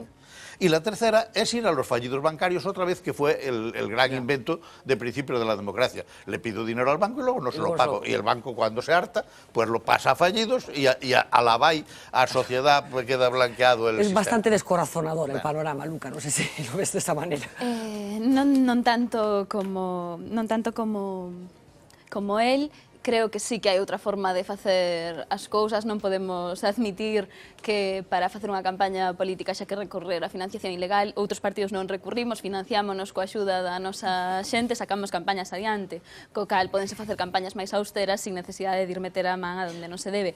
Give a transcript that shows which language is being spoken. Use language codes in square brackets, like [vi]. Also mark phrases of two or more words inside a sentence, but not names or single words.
[es] Y la tercera es ir a los fallidos bancarios otra vez, que fue el gran invento de principio de la democracia. Le pido dinero al banco y luego no se lo pago. Y el banco, cuando se harta, pues lo pasa a fallidos y a la BAI, a sociedad, pues queda blanqueado el sistema. Bastante descorazonador el panorama, Luca, no sé si lo ves de esa manera. [gl] Non tanto como él. Creo que sí que hai outra forma de facer as cousas, non podemos admitir que para facer unha campaña política xa que recorrer a financiación ilegal, outros partidos non recurrimos, financiámonos coa axuda da nosa xente, sacamos campañas adiante, co cal podense facer campañas máis austeras sin necesidade de ir meter a man a donde non se debe.